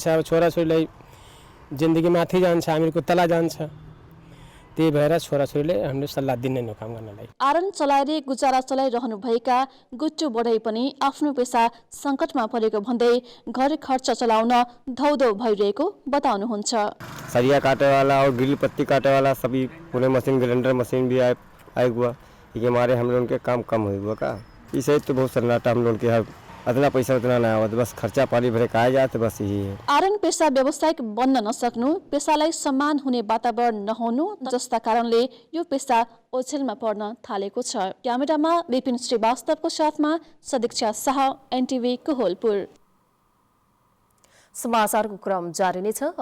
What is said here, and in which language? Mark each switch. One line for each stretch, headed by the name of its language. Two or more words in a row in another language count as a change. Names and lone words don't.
Nepali: अब छोराछोरीलाई जिन्दगी माथि जान्छ, हामीहरूको तला जान्छ। त्यही भएर छोराछोरीले हामीले सल्लाह दिँदैनौँ काम गर्नलाई। आरन चलाएर गुजारा चलाइरहनु भएका गुट्टु बढाई पनि आफ्नो पेसा सङ्कटमा परेको भन्दै घर खर्च चलाउन धौधौ भइरहेको बताउनुहुन्छ।
Awadhi: सरिया काटे वाला और गिल पत्ती काटे वाला सभी पूरे मशीन,
English: grinder machine
Awadhi: भी आए हुआ। ये हमारे हम लोगों के काम कम हुआ का, इसे तो बहुत सन्नाटा हम लोग के अदना पैसा उतना ना आवा, बस खर्चा पानी भरे खाया जाए तो बस यही है।
Nepali: आरन पेसा व्यावसायिक बन्न नसक्नु, पेसालाई सम्मान हुने वातावरण नहुनु जस्ता कारणले यो पेसा ओछेलमा पर्न थालेको छ। क्यामेरामा विपिन श्रीवास्तवको साथमा सदीक्षा शाह, एनटिभी कोहलपुर। समाचारको क्रम जारी नै छ।